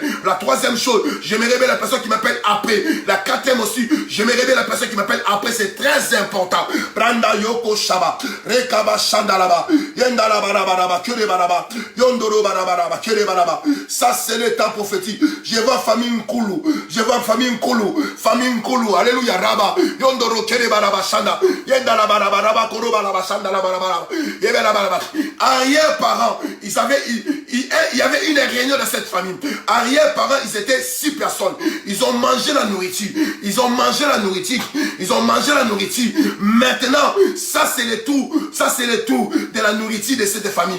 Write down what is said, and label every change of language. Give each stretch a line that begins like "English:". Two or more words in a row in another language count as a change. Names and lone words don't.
French: La troisième chose, j'aimerais bien la personne qui m'appelle après. La quatrième aussi, j'aimerais bien la personne qui m'appelle après. C'est très important. Branda Yoko Shaba, Rekaba Shanda Laba, Yenda Laba Laba Laba, Kure Baraba, Yondoro Baraba Laba, Kure Baraba. Ça, c'est le temps prophétique. Je vois famille Nkulu. Je vois famille Nkulu. Famille Nkulu. Alléluia. Raba. Yondoro Kere Baraba Shanda. Yenda Laba Laba Laba, Koro Baraba Shanda Laba Laba. Yebe Laba Laba. Arrière-parents, il y avait une réunion de cette famille. Arrière-parents, ils étaient 6 personnes. Ils ont mangé la nourriture. Ils ont mangé la nourriture. Ils ont mangé la nourriture. Maintenant, ça c'est le tour. Ça c'est le tour de la nourriture de cette famille.